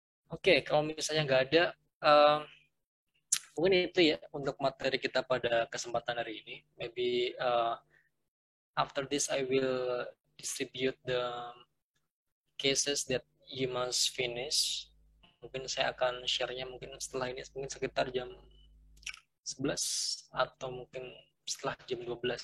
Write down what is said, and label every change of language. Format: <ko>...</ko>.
<id>Oke, kalau misalnya nggak ada, mungkin itu ya untuk materi kita pada kesempatan hari ini.</id> <en>Maybe after this I will distribute the cases that you must finish.</en> <id>Mungkin saya akan share-nya mungkin setelah ini, mungkin sekitar jam 11 atau mungkin setelah jam 12.</id>